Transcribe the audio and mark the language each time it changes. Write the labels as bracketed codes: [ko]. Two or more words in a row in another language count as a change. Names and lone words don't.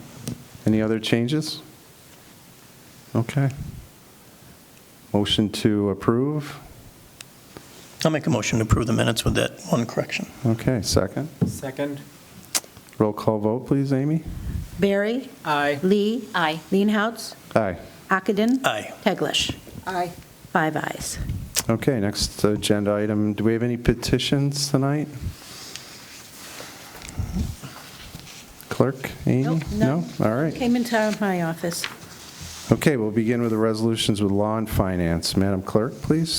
[en] Any other changes? Okay. Motion to approve? I'll make a motion to approve the minutes with that one correction. Okay, second. Second. Roll call vote, please, Amy? Barry? Aye. Lee? Aye. Leenhouts? Aye. Ockenden? Aye. Teglash? Aye. 5 ayes. Okay, next agenda item. Do we have any petitions tonight? Clerk, Amy? Nope, no. All right. Came into my office. Okay, we'll begin with the resolutions with law and finance. Madam Clerk, please.